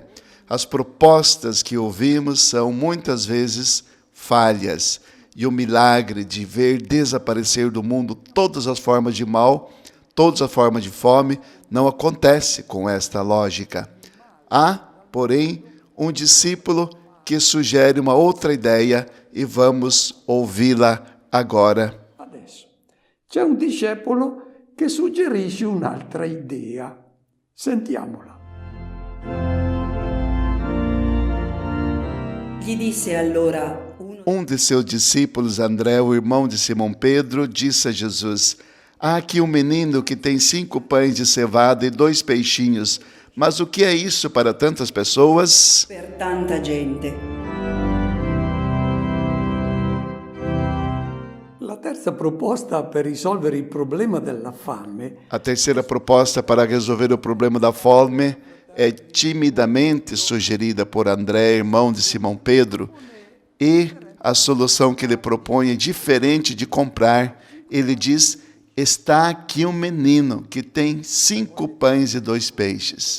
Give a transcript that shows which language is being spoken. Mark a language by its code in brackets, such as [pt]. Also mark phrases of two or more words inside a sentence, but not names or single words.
[pt] As propostas que ouvimos são muitas vezes falhas, e o milagre de ver desaparecer do mundo todas as formas de mal, todas as formas de fome, não acontece com esta lógica. Há, porém, um discípulo que sugere uma outra ideia e vamos ouvi-la agora. [it] Adesso c'è un discepolo che suggerisce un'altra idea. Sentiamola. Gli disse allora uno [pt] Um de seus discípulos, André, o irmão de Simão Pedro, disse a Jesus: há aqui um menino que tem 5 pães de cevada e 2 peixinhos, mas o que é isso para tantas pessoas? [it] per tanta gente. La terza proposta per risolvere il problema della fame [pt] A terceira proposta para resolver o problema da fome é timidamente sugerida por André, irmão de Simão Pedro, e a solução que ele propõe é diferente de comprar. Ele diz: está aqui um menino que tem 5 pães e 2 peixes.